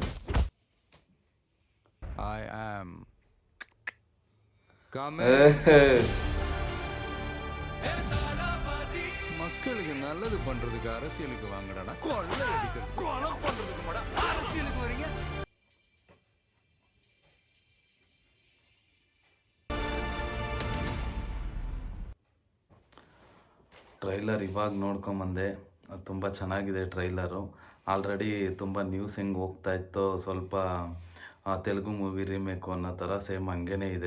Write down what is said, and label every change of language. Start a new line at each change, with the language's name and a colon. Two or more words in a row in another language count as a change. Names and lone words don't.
English: I am
Tamil: மக்களுக்கு நல்லது பண்றதுக்கு அரசியலுக்கு வாங்கடா, கொள்ளை அடிக்கிறது கொலை பண்றதுக்கு கூட அரசியலுக்கு வரீங்க.
Kannada: ಟ್ರೈಲರ್ ಇವಾಗ ನೋಡ್ಕೊಂಬಂದೆ. ತುಂಬ ಚೆನ್ನಾಗಿದೆ ಟ್ರೈಲರು. ಆಲ್ರೆಡಿ ತುಂಬ ನ್ಯೂಸ್ ಹೆಂಗೆ ಹೋಗ್ತಾ ಇತ್ತೋ, ಸ್ವಲ್ಪ ತೆಲುಗು
English: movie remake
Kannada: ಅನ್ನೋ ಥರ ಸೇಮ್ ಹಂಗೇ ಇದೆ.